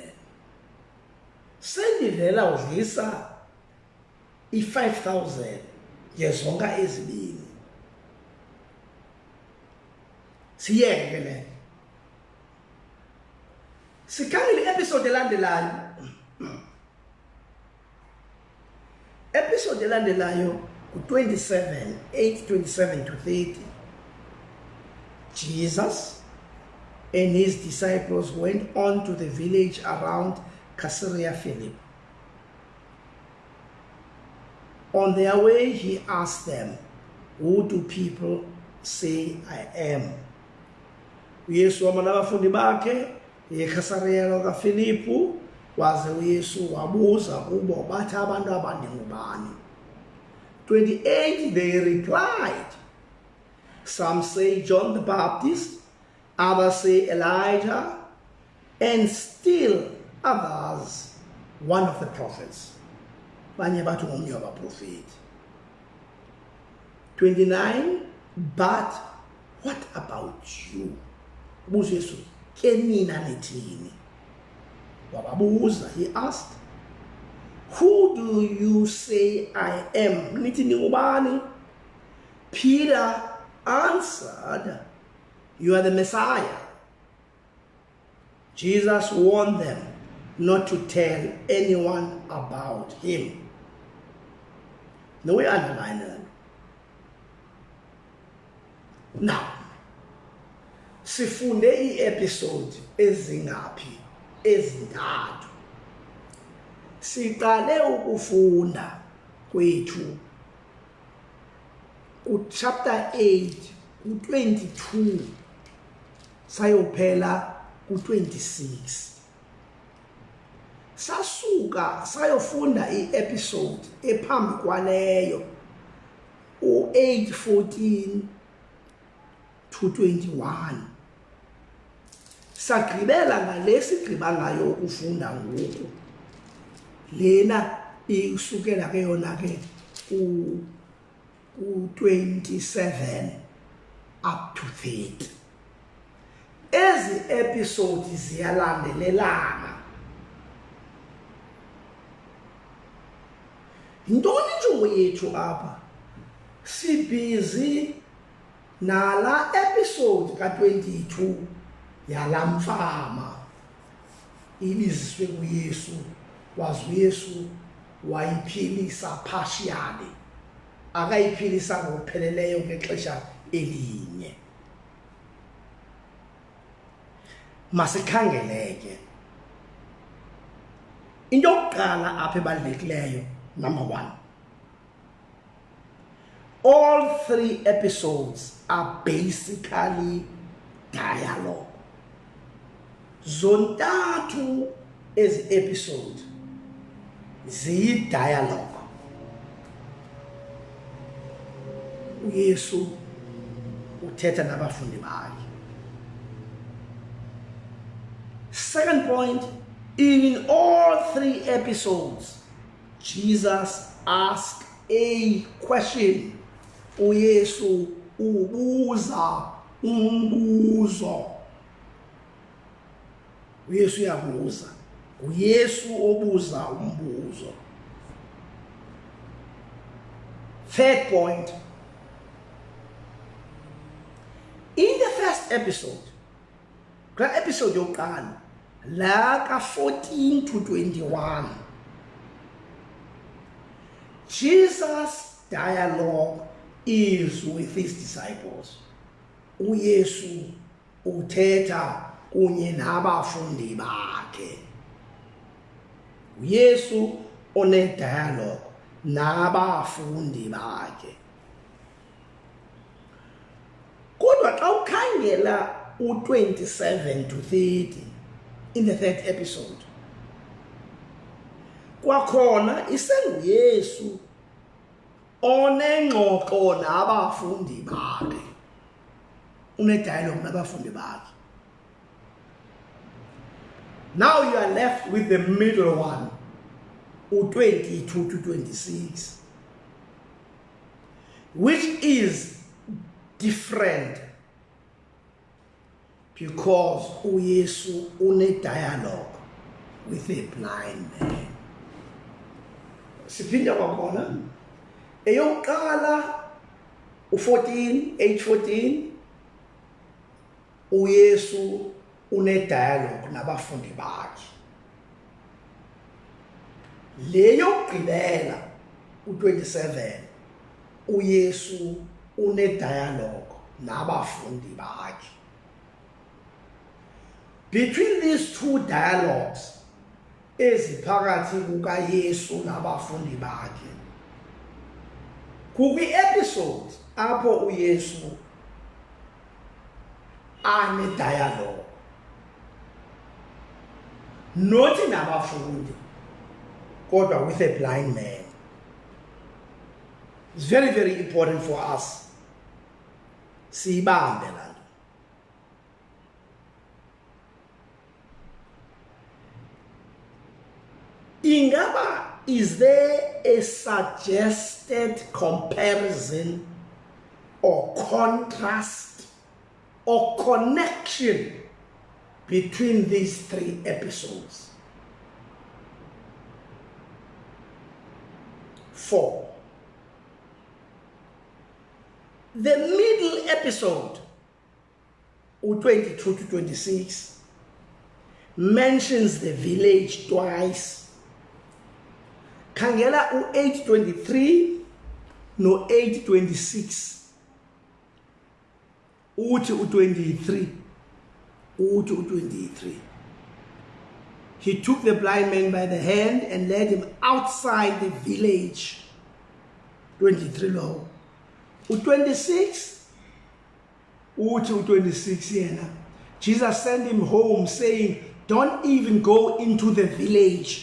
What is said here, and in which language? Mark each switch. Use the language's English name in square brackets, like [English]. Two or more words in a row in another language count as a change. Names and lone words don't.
[Xhosa] sendivela udlisa i-5,000 ngezonka ezi-2 siyeke ke le sikhangele i-episode elandelayo episode elandelayo ku-27 [English] 8:27 to 30 Jesus and his disciples went on to the village around Caesarea Philippi. On their way, he asked them, "Who do people say I am?" [Xhosa] uYesu wama nabafundi bakhe eCaesarea kaFilippi, waze uYesu wabuza kubo bathi abantu abandingubani. [English] 28 they replied, "Some say John the Baptist, others say Elijah, and still others one of the prophets." [Xhosa] Banye bathi ngomnye wabaprofeti. [English] 29 "But what about you?" [Xhosa] Ubuza uYesu, "Ke nina nithini?" Wababuza, [English] he asked, "Who do you say I am?" [Xhosa] Nithi ningubani? [English] Peter answered, "You are the Messiah." Jesus warned them not to tell anyone about him. No, we underline that. Now, [Xhosa] sifunde i-episode ezingaphi? Ezintathu. Siqale ukufunda kwethu ku-chapter 8 ku-22 sayophela ku-26. Sasuka sayofunda i-episode ephambi kwaleyo u-8:14 to 21. Sagqibela ngalesigqiba ngayo ukufunda ngoku. Lena isukela ke yona ke u-27 [English] up to [Xhosa] 30. Ezi episodes ziyalandelelana. Yintoni injongo yethu apha? Sibhizi nala episode ka-22 yalamfama ibiziswe kuYesu, wazi uYesu wayiphilisa partially, akayiphilisa ngokupheleleyo ngexesha elinye. Masikhangeleke into yokuqala apha ebalulekileyo. [English] Number 1, all 3 episodes are basically dialogue. [Xhosa] Zontathu ezi episode ziyi-dialogue. uYesu uthetha nabafundi bakhe. [English] Second point, in all 3 episodes, Jesus asked a question. [Xhosa] uYesu ubuza umbuzo. uYesu uyabuza. uYesu obuza umbuzo. [English] Third point, in the first episode, [Xhosa] kula episode yokuqala la ka-14 [English] to 21, Jesus' dialogue is with his disciples. [Xhosa] uYesu uthetha kunye nabafundi bakhe. uYesu one-dialogue nabafundi bakhe. Kodwa xa ukhangela u-27 [English] to 30 in the third episode, [Xhosa] kwakhona isenguYesu onengxoxo nabafundi bakhe, une-dialogue nabafundi bakhe. [English] Now you are left with the middle one, 22 to 26, which is different because [Xhosa] uYesu une [English] dialogue with a blind man. [Xhosa] Siphinda kwabona eyokuqala u14 8:14 uYesu une dialogue nabafundi bakhe. Leyo yokugqibela u27 uYesu une dialogue nabafundi bakhe. [English] Between these two dialogues [Xhosa] eziphakathi kukaYesu nabafundi bakhe kukwi-episode apho uYesu ane dialogue not nabafundi kodwa [English] with a blind man. It's very, very important for us. [Xhosa] Siyibambe la nto. Ingaba, [English] is there a suggested comparison or contrast or connection between these three episodes? 4. The middle episode, 22 to 26, mentions the village twice. [Xhosa] Khangela u8:23 no 8:26. Uthi u23. Uthi u23. [English] He took the blind man by the hand and led him outside the village. [Xhosa] 23 lo. U26. Uthi u26 yena. [English] Jesus sent him home saying, don't even go into the village.